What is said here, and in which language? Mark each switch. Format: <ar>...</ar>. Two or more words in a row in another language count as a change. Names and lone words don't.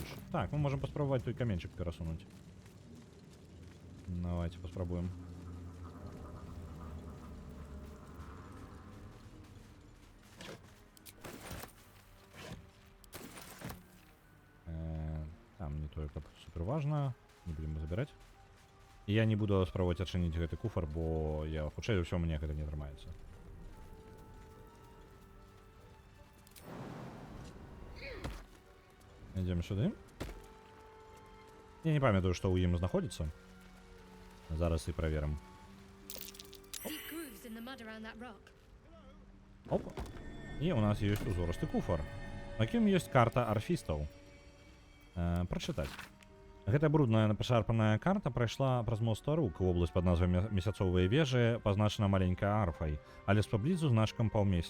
<be>Так, мы можам паспрабаваць той каменчык перасунуць. Давайте паспрабуем. Там не тое, каб супер важна.</be> <ru>Не будем его забирать. И я не буду спробовать отчинить</ru> <be>гэты куфар, бо я хутчэй за ўсё мне гэта не атрымаецца.</be> <ru>Идем сюда.</ru> <be>Я не памятаю, што ў ім знаходзіцца. Зараз і праверым. Оп. І у нас ёсць узорысты куфар, на якім ёсць карта арфістаў. Прачытаць. Гэта брудная пашарпаная карта прайшла праз мост рук у вобласць пад назвай месяцовыя вежы, пазначана маленькай арфай, але з паблізу значком паўмесяца.</be>